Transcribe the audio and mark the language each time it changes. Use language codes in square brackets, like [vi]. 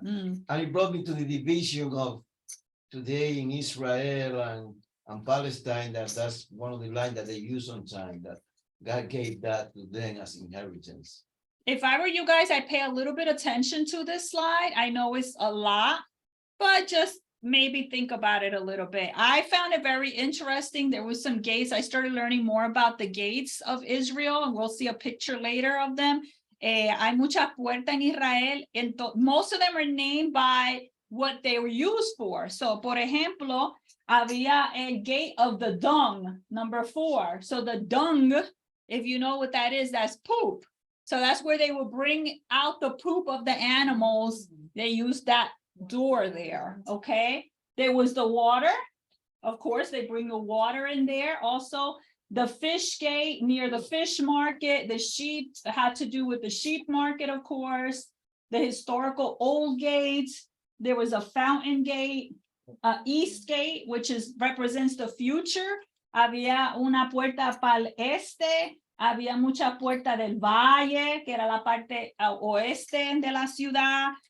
[en] And he brought me to the division of today in Israel and Palestine, that's one of the lines that they use sometimes, that God gave that to them as inheritance. If I were you guys, I'd pay a little bit attention to this slide. I know it's a lot, but just maybe think about it a little bit. I found it very interesting. There was some gates. I started learning more about the gates of Israel, and we'll see a picture later of them. [es] Hay muchas puertas en Israel. [en] Most of them are named by what they were used for. So, [es] por ejemplo, había el [en] gate of the dung, number 4. So the dung, if you know what that is, that's poop. So that's where they will bring out the poop of the animals. They used that door there, okay? There was the water. Of course, they bring the water in there. Also, the fish gate near the fish market. The sheep had to do with the sheep market, of course. The historical old gates. there was a fountain gate, east gate, which represents the future. [es] Había una puerta para el este, había mucha puerta del valle, que era la parte oeste de la ciudad.